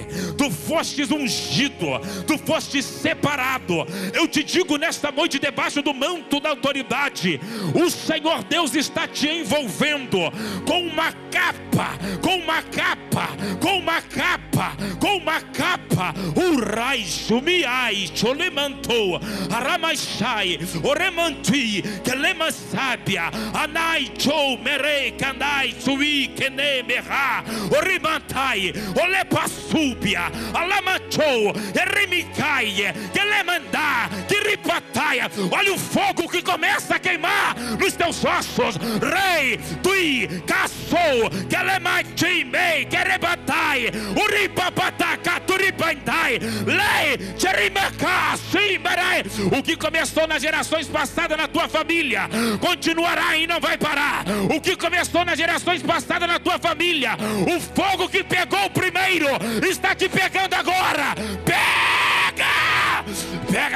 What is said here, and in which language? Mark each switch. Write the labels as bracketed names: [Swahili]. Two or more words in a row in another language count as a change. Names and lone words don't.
[Portuguese] Tu fostes ungido. Tu fostes separado. Eu te digo nesta noite, debaixo do manto da autoridade, o Senhor Deus está te envolvendo com uma capa, com uma capa, com uma capa, com uma capa. Urai, Shumiai, Cholemantou, Aramachai, Oremanti, Kelemasábia, Anai, Chou, Merei, Kanai, Sui, Kene, Merá, Orimantai, Olepassúbia, Alamachou, Eremicai, Kelemandá, Kiripataia. Olha o fogo que começa a queimar nos teus ossos. Rei, Tui, Caçou, Kelemati, Mei, Kerebatai, Uripapataca, Turipa. Bandai, Lei, Jerimacá, Simbarai. O que começou nas gerações passadas na tua família, continuará e não vai parar. O que começou nas gerações passadas na tua família, o fogo que pegou primeiro, está te pegando agora. Pega! Pega!